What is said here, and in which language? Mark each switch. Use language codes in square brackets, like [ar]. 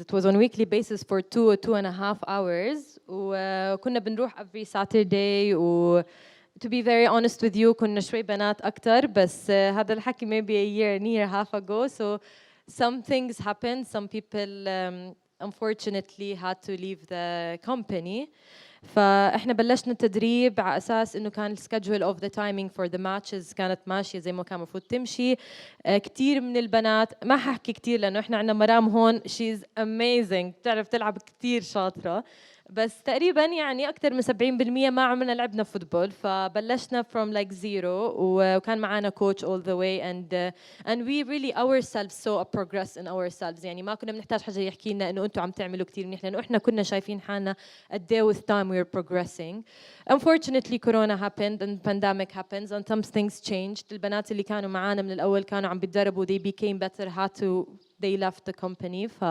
[en] It was on weekly basis for 2.5 hours. [ar] وكنا بنروح [en] every Saturday. To be very honest with you [ar] كنا شوي بنات أكتر, بس هذا الحكي [en] maybe a year and a half ago. So some things happened. Some people unfortunately had to leave the company. [ar] فاحنا بلشنا التدريب على اساس انه كان [en] السكجول of the timing for the matches [ar] كانت ماشيه زي ما كان المفروض تمشي. كثير من البنات, ما ححكي كثير لانه احنا عندنا مرام هون [en] she's amazing, [ar] بتعرف تلعب كثير شاطره, بس تقريبا يعني اكثر من 70% ما عملنا لعبنا فوتبول. فبلشنا [en] from like zero [ar] وكان معنا [en] coach all the way and we really ourselves saw a progress in ourselves. [ar] يعني ما كنا بنحتاج حدا يحكي لنا انه انتم عم تعملوا كثير منيح, لانه احنا كنا شايفين حالنا قد ايه [en] with time we were progressing. Unfortunately corona happened and pandemic happens and some things changed. [ar] البنات اللي كانوا معنا من الاول كانوا عم بيتدربوا, [en] they became better, they left the company.